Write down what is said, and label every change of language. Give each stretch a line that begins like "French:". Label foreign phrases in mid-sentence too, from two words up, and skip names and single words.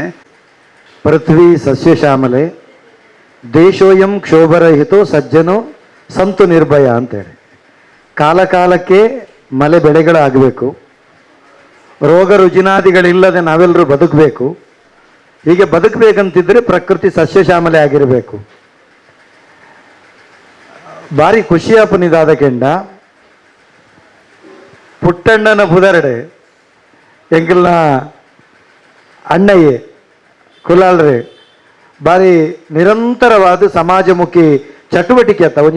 Sanskrit: ಪೃಥ್ವಿ ಸಸ್ಯಶ್ಯಾಮಲೆ, ದೇಶೋಯಂ ಕ್ಷೋಭರಹಿತೋ ಸಜ್ಜನೋ ಸಂತು ನಿರ್ಭಯ ಅಂತೇಳಿ.
Kannada: ಕಾಲ ಕಾಲಕ್ಕೆ ಮಳೆ ಬೆಳೆಗಳಾಗಬೇಕು, ರೋಗ ರುಜಿನಾದಿಗಳಿಲ್ಲದೆ ನಾವೆಲ್ಲರೂ ಬದುಕಬೇಕು. ಹೀಗೆ ಬದುಕಬೇಕಂತಿದ್ರೆ ಪ್ರಕೃತಿ ಸಸ್ಯಶ್ಯಾಮಲೆ ಆಗಿರಬೇಕು.
Tulu: ಭಾರಿ ಖುಷಿಯಾಪನಿದಾದ ಕೆಂಡ ಪುಟ್ಟಣ್ಣನ ಪುದರಡೆ ಎಂಕಲ್ನ ಅಣ್ಣಯ್ಯೆ ಕುಲಾಲ್ರೆ ಭಾರಿ ನಿರಂತರವಾದ ಸಮಾಜಮುಖಿ ಚಟುವಟಿಕೆ ಅತ್ತ ಒಂಜಿ